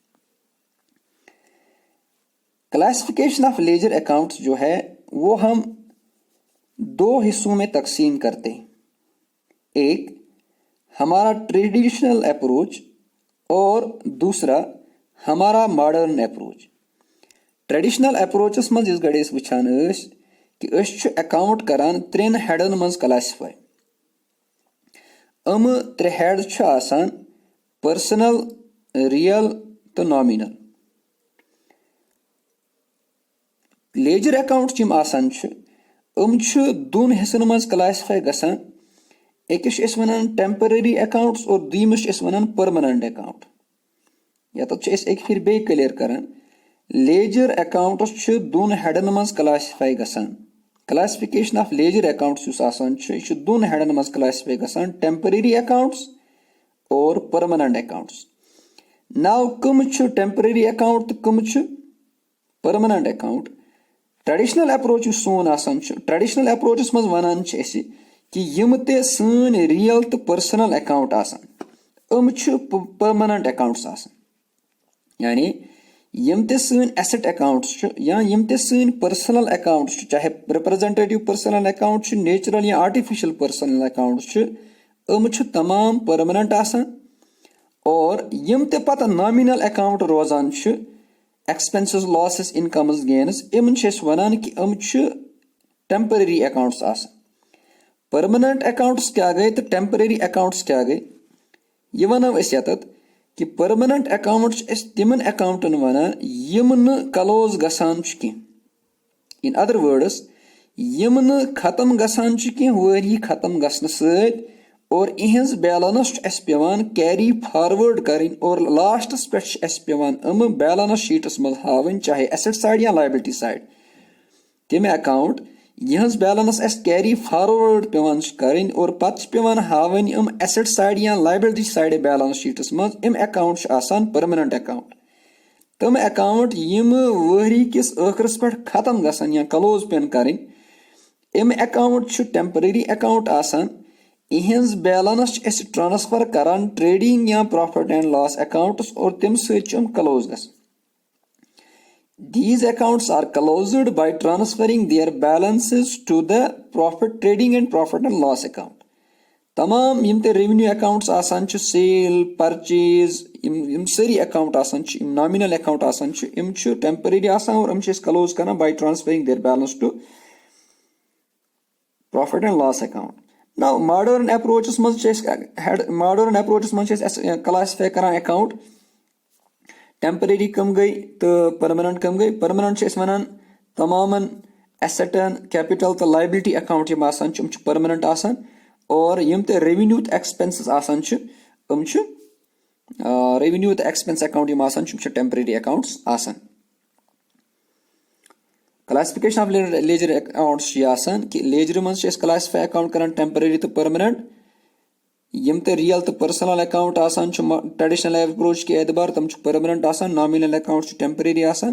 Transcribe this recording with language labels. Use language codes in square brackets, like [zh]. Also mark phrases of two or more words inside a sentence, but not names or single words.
[en] classification of ledger accounts [ur] جو ہے وہ ہم دو حصوں میں تقسیم کرتے ہیں. ایک ہمارا [en] traditional approach [ur] اور دوسرا ہمارا [en] modern approach. [ks] ट्रेडिशनल अप्रोचस मज इस गड़े वुचान कि अकाउंट करान त्रेन हेडन मज क्लासिफाई। त्रे हेड आसान [en] personal, real [ks] तो नॉमिनल। [en] ledger account [ks] आसान दोन हिस्सन मज क्लासिफाई गसान। अकिस वनान [en] temporary accounts [ks] और दूसरिस वनान [en] permanent account. [ks] यत एक फिर बे क्लियर करान [en] ledger accounts [ks] दोन हेडन मज क्लासिफाई गसान। [en] classification of ledger accounts [ks] दोन हेडन मज क्लासिफाई गसान, [en] temporary accounts [ks] और [en] permanent accounts. [ks] नाउ कम [en] temporary account [ks] तो कम [en] permanent account. traditional approach [ks] सोन आसान ट्रेडिशनल अप्रोचस मज वनान कि यम ते सन रियल तो पर्सनल अकाउंट आसान [en] permanent accounts [ks] आसान, यानी यम ते सन [en] asset accounts [ks] या यम ते सन [en] personal accounts, [ks] चाहे [en] representative personal account natural [ks] या [en] artificial personal accounts [ks] तमाम परमानेंट आसान और यम ते पता [en] nominal account [ks] रोजान [en] expenses, losses, incomes, gains, [ks] इमन वनान कि [en] temporary accounts [ks] आसान। [en] permanent accounts [ks] क्या गए तो [en] temporary accounts [ks] क्या गए, ये वनो यत कि कि [en] permanent account [ks] तिमन अकाउंटन वनान यम न क्लोज गसान कह। [en] in other words [ks] यम न खत्म गसान कह वरी खत्म गसन सत और इहज बैलेंस पेवान [en] carry forward [ks] करें और लास्टस पे पेवान बैलेंस शीटस मज हावन चाहे [en] asset side [ks] या [en] liability side [ks] तम अकाउंट यहज [en] balance carry [ks] फॉरवर्ड पेवान करें और पत पेवान हावन [en] asset side [ks] या [en] liability side [ks] बैलेंस शीटस मज अकाउंट आसान [en] permanent account [ks] तम अकाउंट यम वहरी किस आखरस पे खत्म गसन या क्लोज पेन करें अकाउंट [en] temporary account [ks] आसान इहज [en] balance transfer [ks] करान ट्रेडिंग या [en] profit and loss accounts [ks] और तम सम क्लोज गस। [en] These accounts are closed by transferring their balances to the profit trading and profit and loss account. [ks] तमाम यम ते [en] revenue accounts [ks] आसान [en] sale purchase [ks] यम सारी अकाउंट आसान [en] nominal account [ks] आसान यम टेम्पररी आसान और क्लोज करना [en] by transferring their balance to profit and loss account. Now modern approaches classify [ks] करान account टेम्पररी कम गई तो परमानेंट कम गई। परमानेंट वनान तमामन एसेटन कैपिटल तो [en] liability account [ks] यम आसान परमानेंट आसान और यम ते रेवेन्यू तो एक्सपेंसेस आसान रेवेन्यू तो [en] expense account [ks] यम आसान [en] temporary accounts [ks] आसान। [en] classification of ledger accounts [ks] आसान कि लेजर मज [en] classify account [ks] करान टेम्पररी तो परमानेंट यम ते रियल तो [en] personal account [ks] आसान [en] traditional approach [ks] के एतबार तम परमानेंट आसान [en] nominal account temporary [ks] आसान।